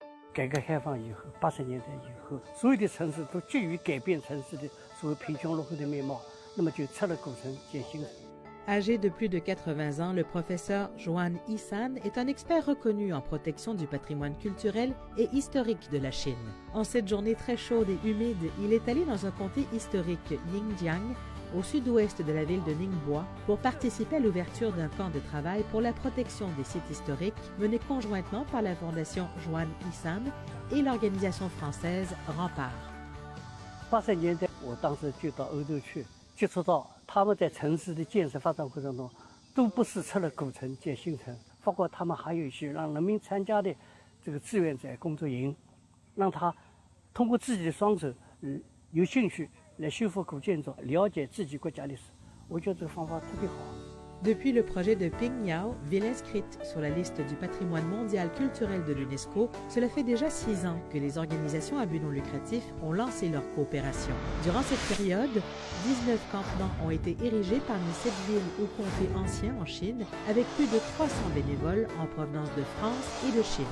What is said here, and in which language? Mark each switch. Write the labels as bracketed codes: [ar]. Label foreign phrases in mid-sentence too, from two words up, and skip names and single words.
[zh] 改革开放以后，80年代以后，所有的城市都急于改变城市的所谓贫穷落后的面貌，那么就拆了古城建新城。 [fr] Âgé de plus de 80 ans, le professeur Juan Isan est un expert reconnu en protection du patrimoine culturel et historique de la Chine. En cette journée très chaude et humide, il est allé dans un comté historique Ningjiang, au sud-ouest de la ville de Ningbo, pour participer à l'ouverture d'un camp de travail pour la protection des sites historiques mené conjointement par la fondation Juan Isan et l'organisation française Rempart. [zh] 80 年代，我当时就到欧洲去，接触到他们在城市的建设发展过程中，都不是拆了古城建新城，包括他们还有一些让人民参加的这个志愿者工作营，让他通过自己的双手，有兴趣来修复古建筑，了解自己国家历史。我觉得这个方法特别好。 [fr] Depuis le projet de Pingyao, ville inscrite sur la liste du patrimoine mondial culturel de l'UNESCO, cela fait déjà 6 ans que les organisations à but non lucratif ont lancé leur coopération. Durant cette période, 19 campements ont été érigés parmi 7 villes ou comtés anciens en Chine, avec plus de 300 bénévoles en provenance de France et de Chine.